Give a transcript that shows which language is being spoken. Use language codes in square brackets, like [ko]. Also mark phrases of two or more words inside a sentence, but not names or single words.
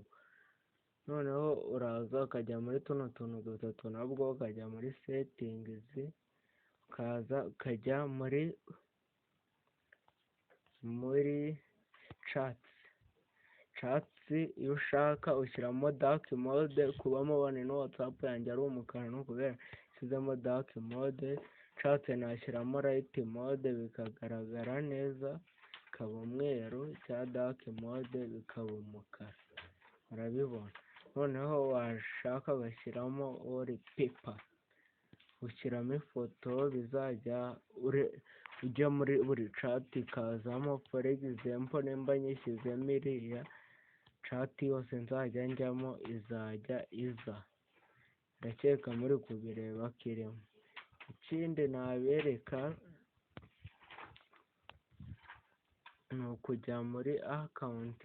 [rw] Noneho uraza ukajya muri tuno tuntu dutatu, nabwo ukajya muri settings, ukaza ukajya muri chats. Iyo ushaka ushyiramo [en] dark mode. [rw] Kuba mubona ino WhatsApp yanjye ari umukara no kubera ishyizemo dark mode. Chat nashyiramo [en] light mode [rw] bikagaragara neza, bikaba umweru, cya [en] dark mode [rw] bikaba umukara, urabibona. Noneho washaka ugashyiramo wallpaper, ushyiramo ifoto bizajya ujya muri buri chat ikazamo. [en] For example, [rw] nimba nyishyizemo iriya chat yose nzajya njyamo izajya iza. Ndakeka muri kubireba kirimo. Ikindi nabereka ni ukujya muri account.